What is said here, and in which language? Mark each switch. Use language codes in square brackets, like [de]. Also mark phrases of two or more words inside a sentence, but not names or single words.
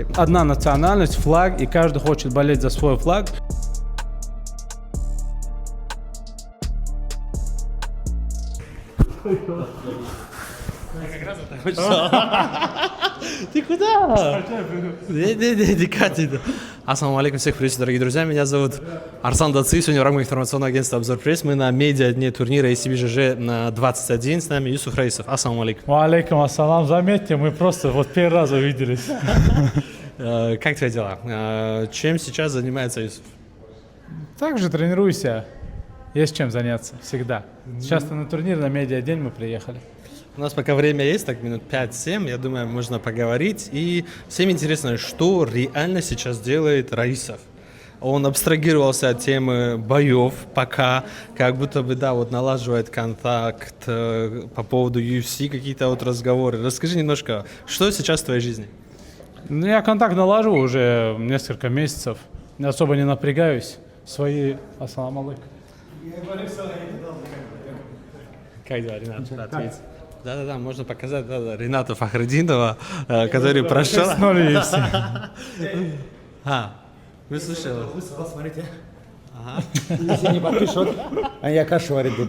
[ru] Одна национальность, флаг, и каждый хочет болеть за свой флаг. Ты куда? Не катит. [ar] السلام عليكم, [ru] всех приветствую, дорогие друзья. Меня зовут Арслан Даци. Сегодня в рамках информационного агентства «Обзор пресс» мы на медиа-дне турнира ACB на 21. С нами Юсуф Раисов. [ar] السلام عليكم. عليكم السلام. [ru] Заметьте, мы просто вот первый раз увиделись. Как твои дела? Чем сейчас занимается Юсуф? Также тренируйся. Есть чем заняться, всегда. Сейчас на турнир, на медиа-день мы приехали. У нас пока время есть, так минут 5-7, я думаю, можно поговорить. И всем интересно, что реально сейчас делает Раисов. Он абстрагировался от темы боев пока, как будто бы, да, вот налаживает контакт по поводу UFC, какие-то вот разговоры. Расскажи немножко, что сейчас в твоей жизни? Ну, я контакт налаживаю уже несколько месяцев. Особо не напрягаюсь. Свои... [ar] السلام عليكم. [ru] Как дела, Ренат? Да, ответь. Да-да-да, можно показать Рената Фахридинова, который прошел. Вы слышали? Посмотрите. Ага. Если не подпишут, я кашу варить буду.